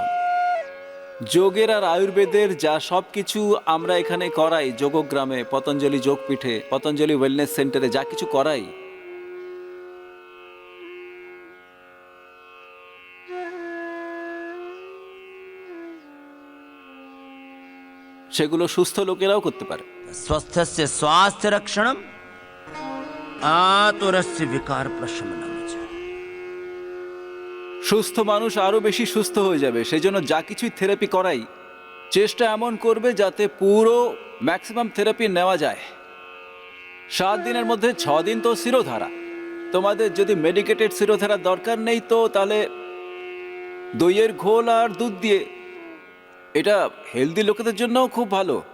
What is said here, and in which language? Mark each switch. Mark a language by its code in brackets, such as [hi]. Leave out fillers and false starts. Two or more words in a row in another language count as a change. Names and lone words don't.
[bn] তাহলে যোগের আর আয়ুর্বেদের যা সব কিছু আমরা এখানে করাই, যোগগ্রামে, পতঞ্জলি যোগপীঠে, পতঞ্জলি ওয়েলনেস সেন্টারে যা কিছু করাই, সেগুলো সুস্থ লোকেরাও করতে পারে। [sa] स्वस्थस्य स्वास्थ्य रक्षणम आतुरस्य विकार प्रशमनम च। [bn] সুস্থ মানুষ আরো বেশি সুস্থ হয়ে যাবে। সেই জন্য যা কিছুই থেরাপি করাই চেষ্টা এমন করবে যাতে পুরো ম্যাক্সিমাম থেরাপি নেওয়া যায়। 7 দিনের মধ্যে 6 দিন তো শিরোধারা। তোমাদের যদি মেডিকেটেড শিরোধারা দরকার নেই তো তাহলে দইয়ের ঘোল আর দুধ দিয়ে, এটা হেলদি লোকেদের জন্যও খুব ভালো।